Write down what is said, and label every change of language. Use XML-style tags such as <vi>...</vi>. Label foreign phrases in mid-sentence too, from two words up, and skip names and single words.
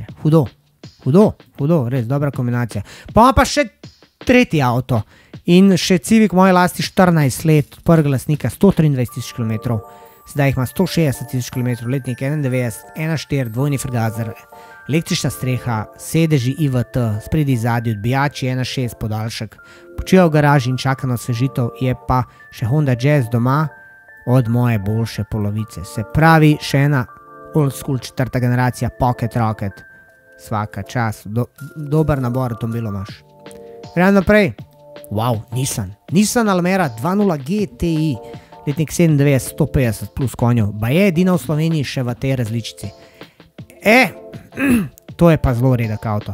<sl>Hudo, res dobra kombinacija. Pa pa še tretji avto in še Civic moje lasti 14 let, prvega lastnika 123 000 km, zdaj jih ima 160 000 km, letnik 91, 1.4, dvojni frgazer, električna streha, sedeži IVT, spredi zadnji odbijači, 1.6 podaljšek, počiva v garaži in čaka na osvežitev, je pa še Honda Jazz doma od moje boljše polovice. Se pravi, še ena</sl> <en>old school</en> <sl>4. generacija, Pocket Rocket,</sl> <hr>svaka čas,</hr> <sl>dober nabor avtomobilov imaš. Gremo naprej. Wow, Nissan Almera 2.0 GTI, letnik 97, 150 plus konjev, ba je edina v Sloveniji še v tej različici. To je pa zelo redek avto.</sl>